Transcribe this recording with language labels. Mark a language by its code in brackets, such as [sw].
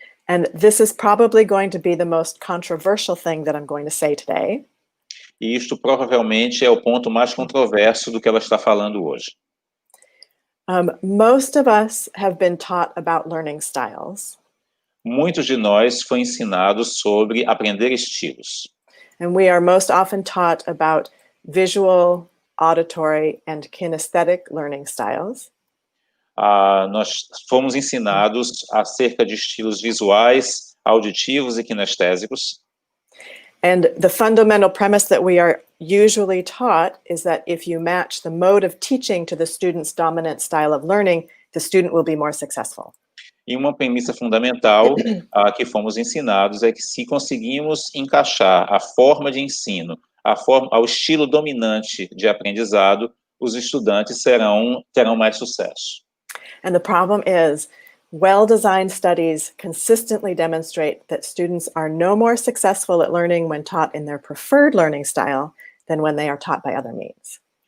[en] And this is probably going to be the most controversial thing that I'm going to say today. [pt] E isto provavelmente é o ponto mais controverso do que ela está falando hoje. [en] Most of us have been taught about learning styles. [pt] Muitos de nós foi ensinados sobre aprender estilos. [en] And we are most often taught about visual, auditory, and kinesthetic learning styles. [pt] Nós fomos ensinados acerca de estilos visuais, auditivos e kinestésicos. [en] And the fundamental premise that we are usually taught is that if you match the mode of teaching to the student's dominant style of learning, the student will be more successful. [pt] E uma premissa fundamental que fomos ensinados é que se conseguimos encaixar a forma de ensino ao estilo dominante de aprendizado, os estudantes terão mais sucesso. [en] And the problem is, well-designed studies consistently demonstrate that students are no more successful at learning when taught in their preferred learning style than when they are taught by other means.